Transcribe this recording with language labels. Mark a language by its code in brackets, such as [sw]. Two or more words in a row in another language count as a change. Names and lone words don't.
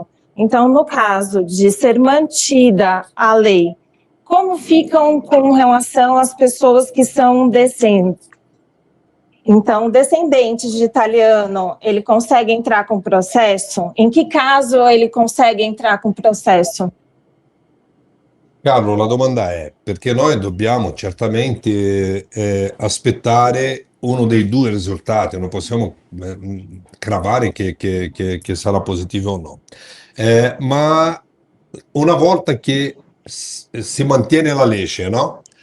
[pt] Então, no caso de ser mantida a lei, como ficam com relação às pessoas que são descendentes? Então, descendente de italiano, ele consegue entrar com processo? Em que caso ele consegue entrar com processo? [it] Carlo, la domanda è, perché noi dobbiamo certamente aspettare uno dei due risultati, non possiamo cravare che sarà positivo o no. Ma una volta che si mantiene la legge, no?